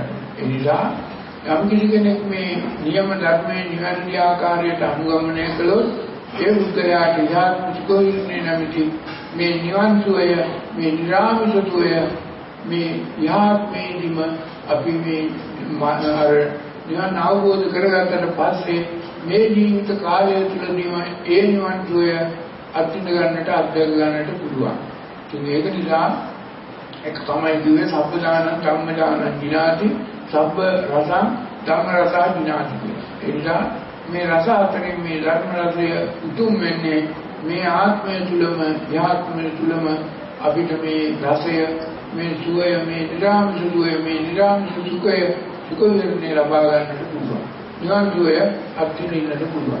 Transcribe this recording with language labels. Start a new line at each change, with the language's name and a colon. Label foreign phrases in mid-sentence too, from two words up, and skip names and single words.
Sinhala: ඒ නිසා යම් කිසි කෙනෙක් මේ නියම ධර්මයේ නිවැරදි ආකාරයට අනුගමනය කළොත් ඒ බුද්ධයාට යාත්ම සුඛ විහරණය නැමැති මේ නිවන් සුවය, මේ නිරාමිෂ සුවය, මේ යාත්මේදිම අපි මේ නිවන් අවබෝධ කරගත්තට පස්සේ මේ ජීවිත කාලය තුළදීම ඒ නිවන් සුවය අත්විඳ ගන්නට, අත්දැක ගන්නට පුළුවන්. ඉතින් ඒක නිසා එක තමයි කිව්වේ
Pali: සබ්බ දානං ධම්ම දානං විනාති, සබ්බ රසං ධම්ම රසං විනාති
Sinhala: කියලා. ඒ නිසා මේ රස අතරින් මේ ධර්ම රසය උතුම් වෙන්නේ මේ ආත්මය තුලම යාත්මය තුලම අපිට මේ රසය මේ සුවය මේ නිරාමිෂ සුවය මේ නිරාමිෂ සුඛය සුඛ විඳින්න ලබා ගන්නට පුළුවන්. නිවන් සුවය අත්විඳින්නට පුළුවන්.